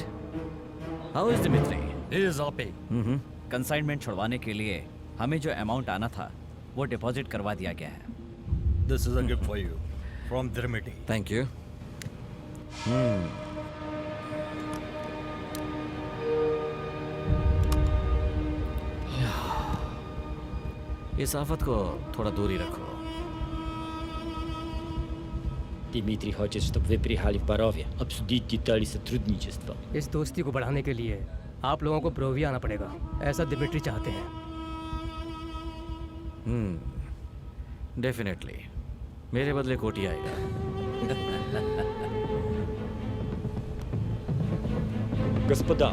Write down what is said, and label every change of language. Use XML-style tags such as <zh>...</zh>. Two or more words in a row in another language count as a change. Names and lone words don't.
<en>How is Dimitri? He is happy.</en> <hi>कंसाइनमेंट छुड़वाने के लिए हमें जो अमाउंट आना था वो डिपॉजिट करवा दिया गया है।</hi> <en>This is a gift for you from Dimitri. Thank you.</en> <hi>इस आफत को थोड़ा दूर ही रखो।</hi> <ru>Дмитрий хочет, чтобы вы приехали в Боровье, обсудить детали сотрудничества.</ru> <hi>इस दोस्ती को बढ़ाने के लिए आप लोगों को बोरोविया आना पड़ेगा, ऐसा दिमित्री चाहते हैं। डेफिनेटली मेरे बदले कोटी आएगा।</hi> <ru>Господа,</ru>